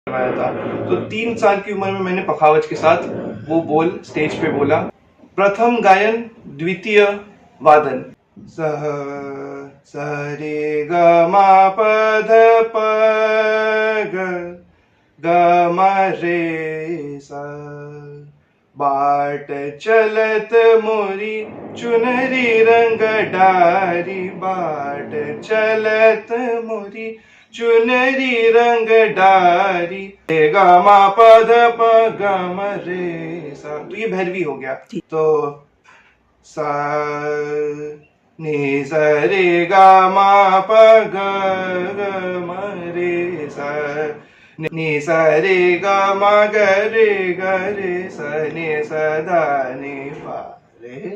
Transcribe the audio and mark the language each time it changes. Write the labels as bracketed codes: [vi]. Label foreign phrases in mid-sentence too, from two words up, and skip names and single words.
[hi] करवाया था। तो 3 साल की उम्र में मैंने पखावज के साथ वो बोल स्टेज पे बोला। प्रथम गायन, द्वितीय वादन। सह स रे ग म प ध प ग ग म रे सा। बाट चलत मोरी चुनरी रंग डारी, बाट चलत मोरी चुनरी रंग डारी, रे ग म प ध प ग म रे सा। तो ये भैरवी हो गया। तो सा नि सा रे ग म प ग ग म रे सा, नि सा रे ग म ग रे सा नि सा धा नि पा रे।